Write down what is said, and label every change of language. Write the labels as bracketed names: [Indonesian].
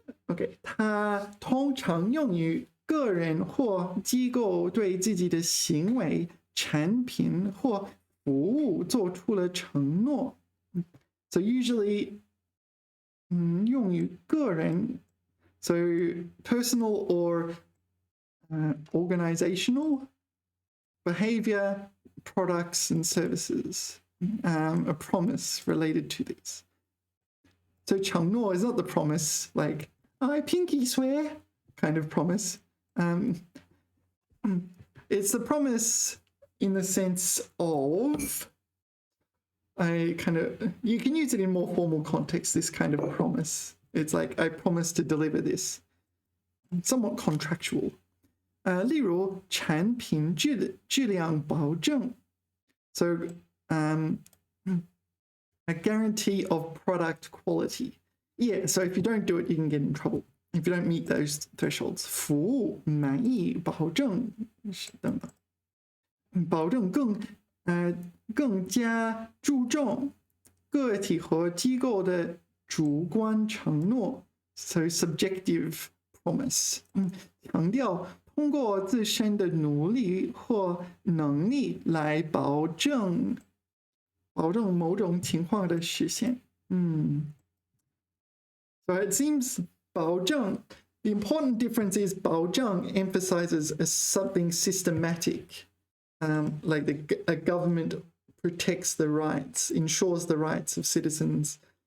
[Chinese] Okay, 它通常用于个人或机构对自己的行为、产品或服务做出了承诺. [English] So usually [Chinese] 用于个人, [English] so personal or organizational behavior, products and services, a promise related to this. So 承诺 is not the promise like I pinky swear kind of promise. It's the promise in the sense of you can use it in more formal context, this kind of promise. It's like I promise to deliver this. Somewhat contractual. [Chinese] 例如产品质量保证. [English] So a guarantee of product quality. Yeah, so if you don't do it, you can get in trouble. If you don't meet those thresholds. [Chinese] 服务满意保证等等. 保证更加注重个体和机构的主观承诺. [English] So subjective promise. [Chinese] 强调通过自身的努力或能力来保证某种情况的实现。 [English] So it seems 保证 the important difference is 保证 emphasizes as something systematic, like a government protects the rights, ensures the rights of citizens.